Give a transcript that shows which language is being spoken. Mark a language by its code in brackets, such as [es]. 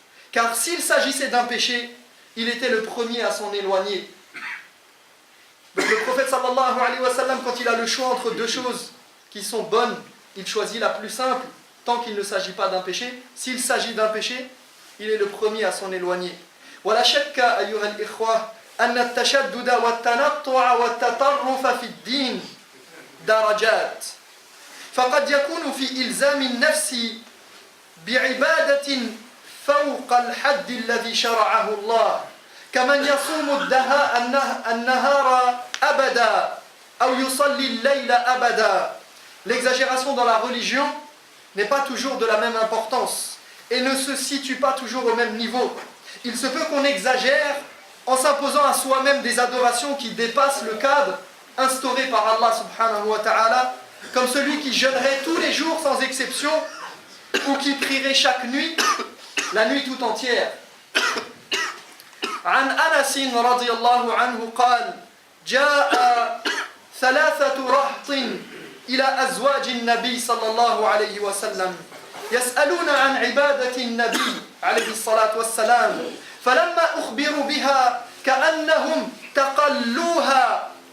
[fr] Car s'il s'agissait d'un péché, il était le premier à s'en éloigner. Donc le prophète sallallahu alayhi wa sallam, quand il a le choix entre deux choses qui sont bonnes, il choisit la plus simple tant qu'il ne s'agit pas d'un péché. S'il s'agit d'un péché, il est le premier à s'en éloigner. [ar] ولا شك أيها الإخوة أن التشدد والتنطع والتطرف في الدين درجات فقد يكون في إلزام النفس بعبادة فوق الحد الذي شرعه الله كمن يصوم النهار أبدا أو يصلي الليل أبدا. [fr] L'exagération dans la religion n'est pas toujours de la même importance et ne se situe pas toujours au même niveau. Il se peut qu'on exagère en s'imposant à soi-même des adorations qui dépassent le cadre instauré par Allah subhanahu wa ta'ala, comme celui qui jeûnerait tous les jours sans exception ou qui prierait chaque nuit, la nuit tout entière. [ar] عن أنس رضي الله عنه قال جاء ثلاثة رهط إلى أزواج النبي صلى الله عليه وسلم يسألون عن عبادة النبي عليه الصلاة والسلام فلما أخبروا بها كأنهم تقلوها